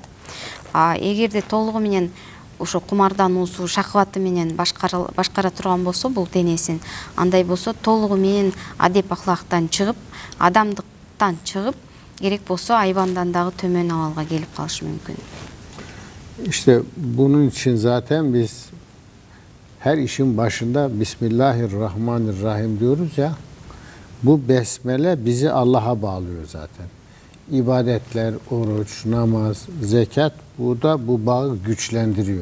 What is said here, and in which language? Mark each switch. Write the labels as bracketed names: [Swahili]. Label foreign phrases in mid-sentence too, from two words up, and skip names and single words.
[Kyrgyz] Эгерде толугу менен ошо кумардануусу, шахваты менен башкара турган болсо бул денесин, андай болсо толугу менен адеп ахлактан чыгып, адамдыктан чыгып, керек болсо айбандан дагы төмөн абалга келип калышы мүмкүн. [Turkish] İşte bunun için zaten biz her işin başında Bismillahirrahmanirrahim diyoruz ya. Bu besmele bizi Allah'a bağlıyor zaten. İbadetler, oruç, namaz, zekat, bu bağı güçlendiriyor.